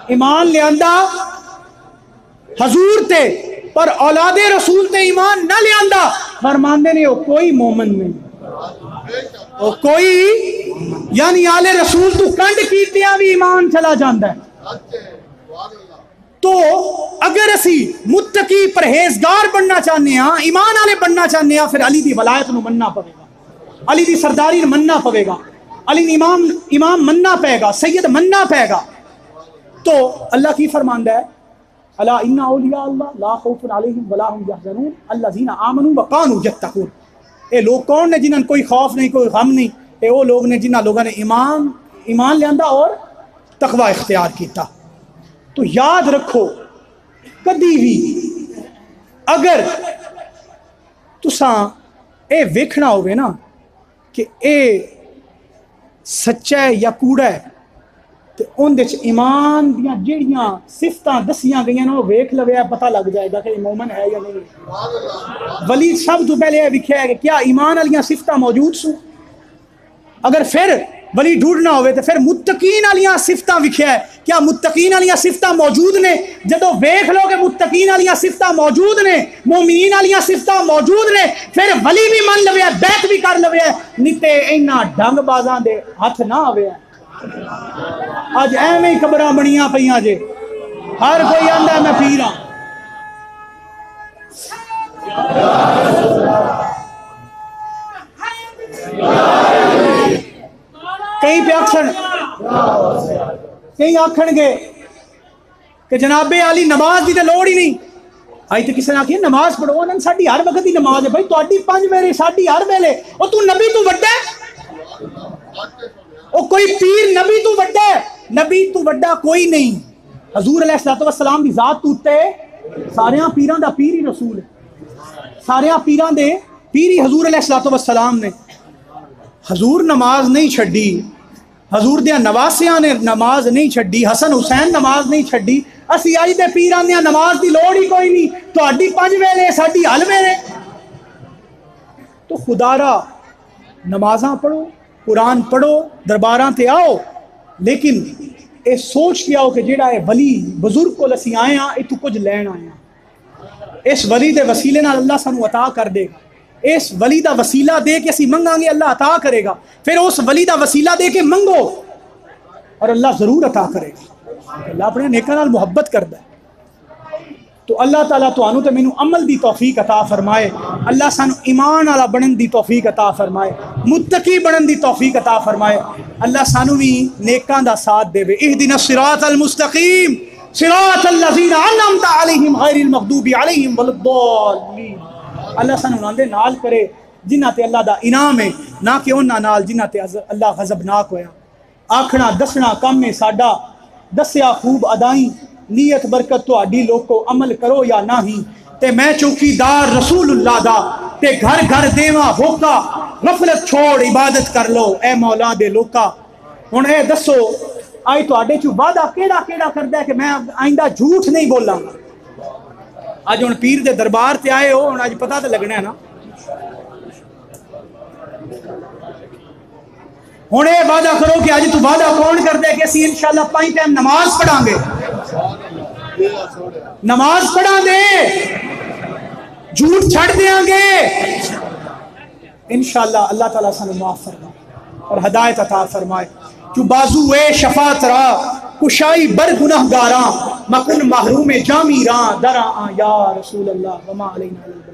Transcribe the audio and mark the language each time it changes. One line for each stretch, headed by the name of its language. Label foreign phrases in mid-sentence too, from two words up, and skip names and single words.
Punjabi: ایمان لیاندہ حضور تے پر اولاد رسول تے ایمان نہ لیاندہ فرماندے نے وہ کوئی مومن نہیں. وہ کوئی یعنی آل رسول تو کنڈ کیتیاں بھی ایمان چلا جاندہ ہے. تو اگر اسی متقی پرہیزگار بننا چاہنے ہیں ایمان والے بننا چاہنے ہیں پھر علی دی ولایت نو مننا پوے گا, علی دی سرداری نو مننا پوے گا, علی نے امام مننا پے گا, سید مننا پے گا. تو اللہ کی فرماندہ ہے
Arabic: الا ان اولیاء اللہ لا خوف علیہم ولا هم يحزنون الذين آمنوا وكانوا يتقون.
Punjabi: اے لوگ کون نے جنہاں کوئی خوف نہیں کوئی غم نہیں, اے وہ لوگ نے جنہاں لوگوں نے ایمان لیاندہ اور تقوی اختیار کیتا. تو یاد رکھو کدی بھی اگر تساں اے ویکھنا ہوئے نا کہ اے سچا ہے یا کوڑا ہے تو ان دے ایمان دیاں جڑیاں صفتاں دسیاں گئیاں نا وہ ویکھ لوے پتہ لگ جائے گا کہ یہ مومن ہے یا نہیں. ولی سب تو پہلے یہ لکھا ہے کہ کیا ایمان والیاں صفتاں موجود سو. اگر پھر ولی ڈھونڈنا ہوئے تو پھر متقین والیاں صفتاں لکھیا ہے, کیا متقین والیاں صفتاں موجود نے؟ جدو ویکھ لو کہ متقین والیاں صفتاں موجود نے, مومنین والیاں صفتاں موجود نے, پھر ولی بھی من لوے بیعت بھی کر لوے, نہیں تے اینا ڈنگ بازاں دے ہاتھ نہ آوے. اج ایویں ہی قبراں بنیاں پیاں جے, ہر کوئی آندا ہے میں پیر ہاں. کئی پہ کئی آکھن گے کہ جناب علی نماز دی تے لوڑ ہی نہیں. آئی تو کسی نے آخیا نماز پڑھو نا ساڈی ہر وقت دی نماز ہے. بھائی تہاڈی 5 ویلے ساڈی ہر ویلے. او تو نبی تو وڈا ہے, او کوئی پیر نبی تو وڈا ہے؟ نبی تو وڈا کوئی نہیں. حضور علیہ الصلوۃ والسلام دی ذات تو تے ساریاں پیراں دا پیر ہی رسول ہے, ساریاں پیراں دے پیر ہی حضور علیہ الصلوۃ والسلام نے. حضور نماز نہیں چھڈی, حضور دیاں نواسیاں نے نماز نہیں چھڈی, حسن حسین نماز نہیں چھڈی. اسی آئی دے پیراں دیاں نماز دی لوڑ ہی کوئی نہیں. تہاڈی 5 ویلے ساڈی ہل ویلے. تو خدا را نمازاں پڑھو, قرآن پڑھو, درباراں تے آؤ, لیکن اے سوچ کے آؤ کہ جیڑا اے ولی بزرگ کو اسی آئے ہاں اے تو کچھ لین آئے ہاں. اس ولی دے وسیلے نال اللہ سانو عطا کر دے گا. اس ولی دا وسیلہ دے کے اسی منگاں گے اللہ عطا کرے گا. پھر اس ولی دا وسیلہ دے کے منگو اور اللہ ضرور عطا کرے گا. اللہ اپنے نیکاں نال محبت کردا ہے. تو اللہ تعالیٰ تانوں تے مینوں عمل دی توفیق عطا فرمائے. اللہ سانو ایمان والا بنن دی توفیق عطا فرمائے, متقی بنن دی توفیق عطا فرمائے. اللہ سانو بھی نیکاں دا ساتھ دے.
Arabic: اہدنا الصراط المستقیم صراط الذین انعمت علیہم غیر المغضوب علیہم ولا الضالین.
Punjabi: اللہ سانو انہاں دے نال کرے جنہاں تے اللہ دا انعام ہے, نہ کہ انہاں نال جنہاں تے اللہ غضبناک ہویا. آکھنا دسنا کم ہے ساڈا, دسیا خوب ادائیں, نیت برکت تہاڈی لوکو عمل کرو یا نہیں. تے میں چوکیدار رسول اللہ دا تے گھر گھر دیواں ہوکا, غفلت چھوڑ عبادت کر لو اے مولا دے لوکا. ہن اے دسو آئی تہاڈے چوں وعدہ کیڑا کیڑا کردا ہے کہ میں آئندہ جھوٹ نہیں بولاں گا. اج ہن پیر دے دربار تے آئے ہو, ہن اج پتہ تے لگنا ہے نا. ہن اے وعدہ کرو کہ اج تو وعدہ کون کردا ہے کہ اسی انشاءاللہ 5 ٹائم نماز پڑھاں گے, نماز پڑھاں گے, جھوٹ چھڑ دیاں گے انشاءاللہ. اللہ تعالیٰ سانو معاف فرمائے اور ہدایت عطا فرمائے.
Persian: جو بازو اے شفاعت را کشائی بر گناہ گاراں, مکن محروم جامی راں دراں
Arabic: یا رسول اللہ وما علینا.